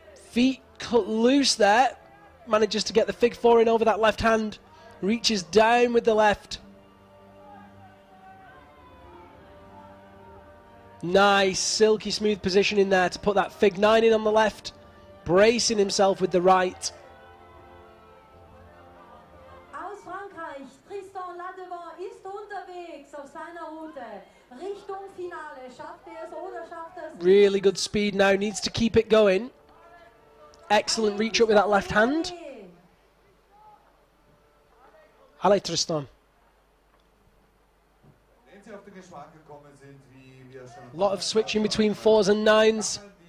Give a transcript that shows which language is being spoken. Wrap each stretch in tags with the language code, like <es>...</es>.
<en>Feet cut loose there. Manages to get the fig four in over that left hand. Reaches down with the left. Nice, silky smooth position in there to put that fig nine in on the left. Bracing himself with the right.</en> <de>Aus Frankreich, Tristan Ladevon ist unterwegs auf seiner Route. Richtung Finale. Schafft er es oder schafft er es?</de> <en>Really good speed now, needs to keep it going. Excellent reach up with that left hand.</en> <fr>Allez Tristan.</fr> <en>A lot of switching between fours and nines.</en>